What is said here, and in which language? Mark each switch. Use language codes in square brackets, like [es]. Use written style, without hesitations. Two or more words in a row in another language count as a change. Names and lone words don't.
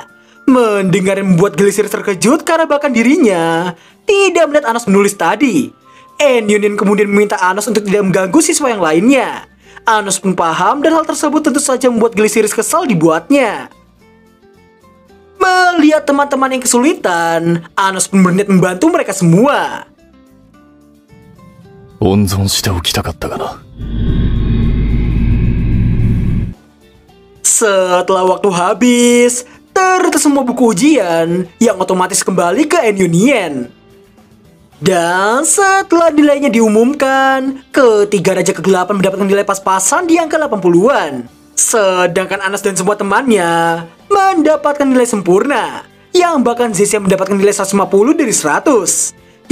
[id] Mendengar yang membuat Glycyrus terkejut karena bahkan dirinya tidak melihat Anos menulis tadi. Enyunien kemudian meminta Anos untuk tidak mengganggu siswa yang lainnya. Anos pun paham dan hal tersebut tentu saja membuat Glycyrus kesal dibuatnya. Melihat teman-teman yang kesulitan, Anos pun berniat membantu mereka semua. [ja] 温存しておきたかったがな。 [id] Setelah waktu habis, ternyata semua buku ujian yang otomatis kembali ke N-Union. Dan setelah nilainya diumumkan, ketiga raja kegelapan mendapatkan nilai pas-pasan di angka 80-an. Sedangkan Anas dan semua temannya mendapatkan nilai sempurna, yang bahkan Zessia mendapatkan nilai 150 dari 100.